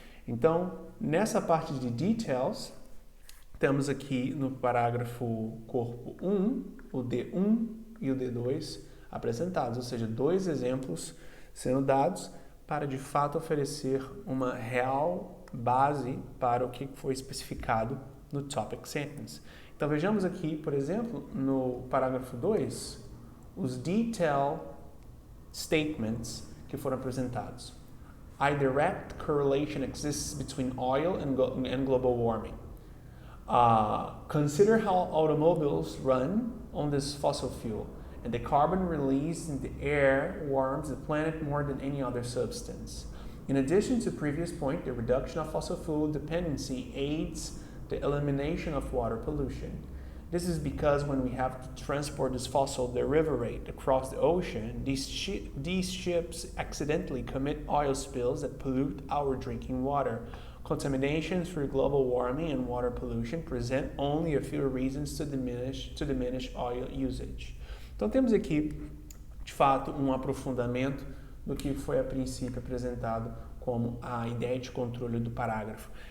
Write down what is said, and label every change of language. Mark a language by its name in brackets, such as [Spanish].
[Portuguese] Então, nessa parte de details, temos aqui no parágrafo corpo 1, o D1 e o D2 apresentados, ou seja, dois exemplos sendo dados para, de fato, oferecer uma real base para o que foi especificado no topic sentence. Então, vejamos aqui, por exemplo, no parágrafo 2, os detail statements que foram apresentados. [English] A direct correlation exists between oil and global warming. Consider how automobiles run on this fossil fuel, and the carbon released in the air warms the planet more than any other substance. In addition to previous point, the reduction of fossil fuel dependency aids the elimination of water pollution. This is because when we have to transport this fossil derivative across the ocean, these ships accidentally commit oil spills that pollute our drinking water. Contamination through global warming and water pollution present only a few reasons to diminish oil usage. [Portuguese] Então temos aqui, de fato, um aprofundamento do que foi a princípio apresentado como a ideia de controle do parágrafo.